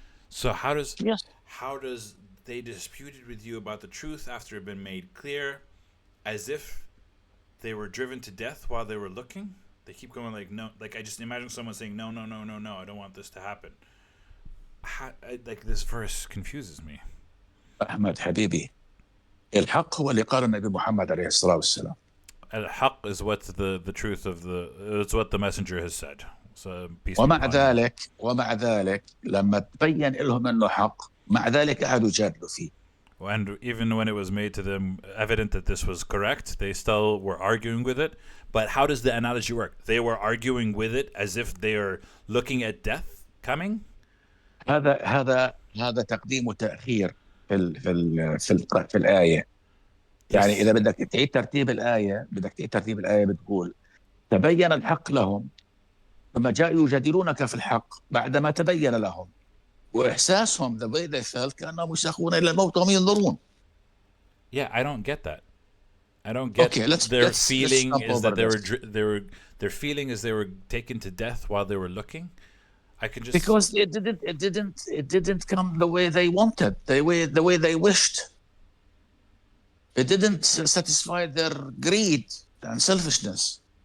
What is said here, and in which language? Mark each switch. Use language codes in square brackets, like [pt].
[en] So how does they disputed with you about the truth after it had been made clear, as if they were driven to death while they were looking? They keep going like, no, like I just imagine someone saying, no, I don't want this to happen. Like this verse confuses me. [ar] أحمد حبيبي, الحق هو اللي قال النبي محمد عليه الصلاة والسلام. الحق [en] is what the truth of it's what the messenger has said. So [ar] ومع ذلك لما تبين لهم انه حق, مع ذلك قعدوا يجادلوا فيه. [en] And even when it was made to them evident that this was correct, they still were arguing with it. But how does the analogy work? They were arguing with it as if they are looking at death coming. [ar] هذا تقديم وتأخير في الآية. يعني إذا بدك تعيد ترتيب الآية بتقول تبين الحق لهم ثم جاءوا يجادلونك في الحق بعدما تبين لهم, وإحساسهم [en] the way they felt [ar] كأنهم يساقون إلى الموت وهم ينظرون. [en] Yeah, I don't get that. I don't get their feeling is that their feeling is they were taken to death while they were looking. I can just because it didn't come the way they wanted, the way they wished. It didn't satisfy their greed and selfishness.